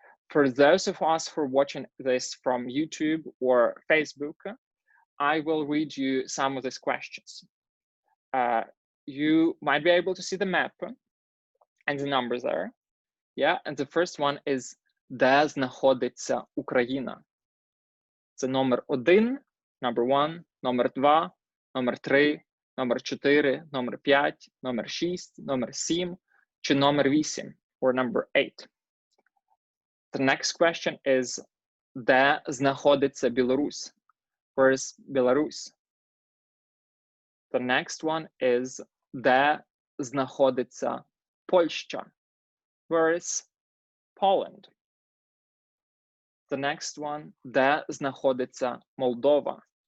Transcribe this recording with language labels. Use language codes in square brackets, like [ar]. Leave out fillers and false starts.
[en] For those of us who are watching this from YouTube or Facebook, I will read you some of these questions. You might be able to see the map and the numbers there. Yeah, and the first one is [uk] де знаходиться Україна. Це номер 1, [en] number 1, [uk] номер 2, номер 3, номер 4, номер 5, номер 6, номер 7, чи номер 8, [en] or number 8. The next question is [uk] де знаходиться Білорусь? [en] Where is Belarus? The next one is [uk] де знаходиться Польща? [en] Where is Poland? The next one, [uk] де знаходиться [en] Moldova?